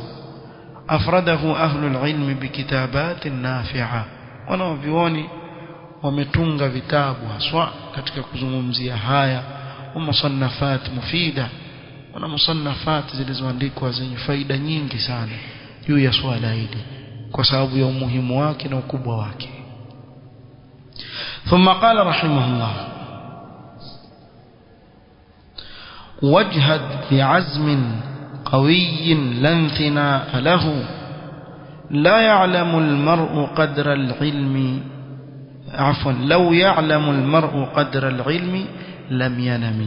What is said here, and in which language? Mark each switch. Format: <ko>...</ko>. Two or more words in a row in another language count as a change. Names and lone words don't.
<ar>أفرده أهل العلم بكتابات نافعة,</ar> <sw>wanavyuoni wametunga vitabu haswa katika kuzungumzia haya,</sw> <ar>مصنفات مفيدة,</ar> <sw>wana musannafat zilizoandikwa zenye faida nyingi sana juu ya swala hili kwa sababu ya umuhimu wake na ukubwa wake.</sw> <ar>ثم قال رحمه الله واجهد بعزم قوي لا انثناء له لا يعلم المرء قدر العلم لو يعلم المرء قدر العلم لم ينم.</ar>